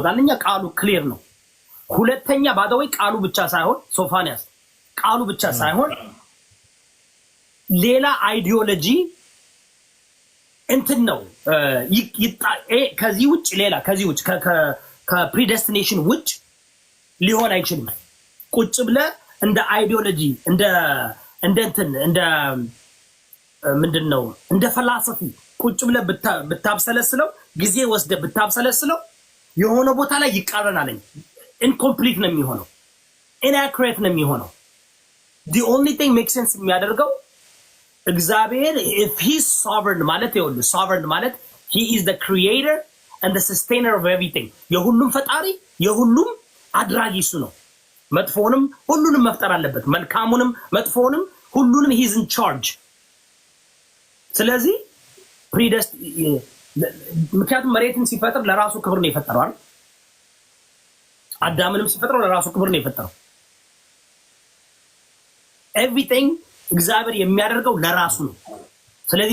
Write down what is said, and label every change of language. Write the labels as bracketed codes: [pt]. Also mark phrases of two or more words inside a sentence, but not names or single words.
[am] አንደኛ ቃሉ ክሊር ነው። ሁለተኛ ባደወይ ቃሉ ብቻ ሳይሆን ሶፋንያስ ቃሉ ብቻ ሳይሆን ሌላ አይዲዮሎጂ እንትን ነው ከዚህ ውጭ ሌላ ከዚህ ውጭ ከፕሪደስቲኔሽን ውጭ ሊሆን አይችልም። ቁጭ ብለ እንደ አይዲዮሎጂ እንደ ምንድነው እንደ ፈላሰፊ ቁጭ ብለ ብታብሰለስለው ጊዜ ወስደ ብታብሰለስለው የሆነ ቦታ ላይ ይቃረናል። ኢንኮምፕሊት ነው የሚሆነው፣ ኢንአኩሬት ነው የሚሆነው። [en] the only thing makes sense [am] የሚያደርገው እግዚአብሔር [en] if he is sovereign [am] ማለት ይኸውልህ sovereign ማለት [en] he is the creator and the sustainer of everything [am] የሁሉም ፈጣሪ የሁሉም አድራጊ እሱ ነው። መጥፎንም ሁሉንም መፍጠር አለበት፣ መልካሙንም መጥፎንም ሁሉንም [en] he is in charge። [am] ስለዚህ ምክንያቱም መሬትን ሲፈጥር ለራሱ ክብር ነው የፈጠረው አይደል? አዳምንም ሲፈጥረው ለራሱ ክብር ነው የፈጠረው። ኤቭሪቲንግ እግዚአብሔር የሚያደርገው ለራሱ ነው። ስለዚህ